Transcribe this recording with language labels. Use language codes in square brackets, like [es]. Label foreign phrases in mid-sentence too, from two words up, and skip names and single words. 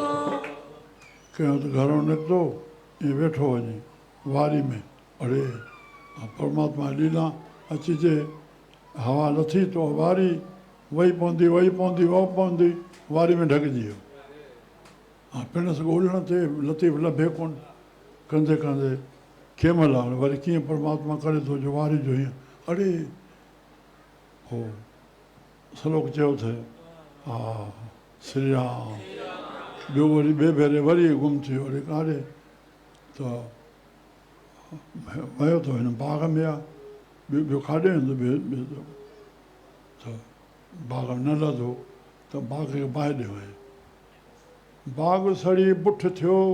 [sd] कंहिं वटि घरों निकितो ईअं वेठो वञे वारी में, अड़े परमात्मा लीला अची चे, हवा लथी तो वारी वही पवंदी वही पवंदी वह पवंदी, वारी में ढकिजी वियो। हा पिणस ॻोल्हण ते लतीफ़ लभे कोन, कंदे कंदे कंहिं महिल हाणे वरी कीअं परमात्मा करे थो जो वारी जो हीअं, अड़े हो श्लोक चयो थे, हा श्री राम। ॿियो वरी ॿिए भेरे वरी गुम थियो, अड़े काॾे त वियो त हिन बाग़ में आहे, ॿियो काॾे वेंदो ॿिए त बाग़ न लधो त बाग़ खे बाहि ॾे वञे, बाग़ सड़ी बुठ थियो,